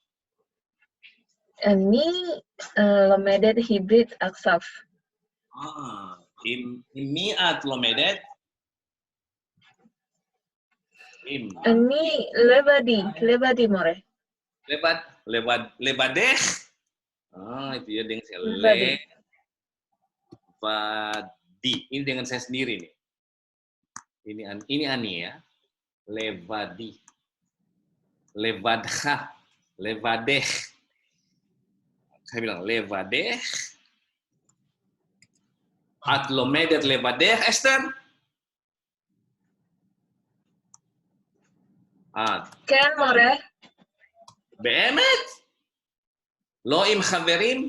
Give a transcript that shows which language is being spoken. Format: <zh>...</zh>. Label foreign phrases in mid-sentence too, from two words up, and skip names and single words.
<he>אני לומדת היבריד אסף. עם מי את לומדת? אני לבדי מורה. לבדך?</he> <id>Itu ya dengan saya</id> <he>לבדי. לבדי.</he> <id>Ini dengan saya sendiri nih. Ini Ani ya. Levadi.</id> <he>לבדך. לבדה.</he> <id>Saya bilang</id> <he>levadeh. את לומדת לבדה, Esther? כאן מורה? באמת? לא עם חברים?</he>